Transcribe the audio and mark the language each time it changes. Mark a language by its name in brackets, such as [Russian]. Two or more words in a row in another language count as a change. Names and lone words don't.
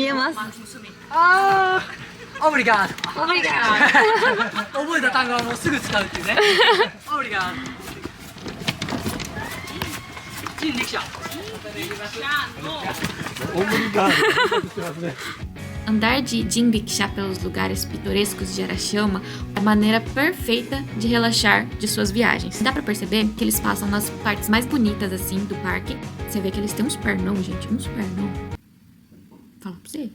[Japanese] 見えます。ああ、オブリガード。オブリガード。覚えた単語はもうすぐ使うっていうね。オブリガード。人力車。オブリガード。してますね。 [Portuguese] Andar de jinrickshaw pelos lugares pitorescos de Arashiyama é a maneira perfeita de relaxar de suas viagens. Dá pra perceber que eles passam nas partes mais bonitas assim do parque. Você vê que eles têm uns pernão, gente, uns pernão. Fala pra você.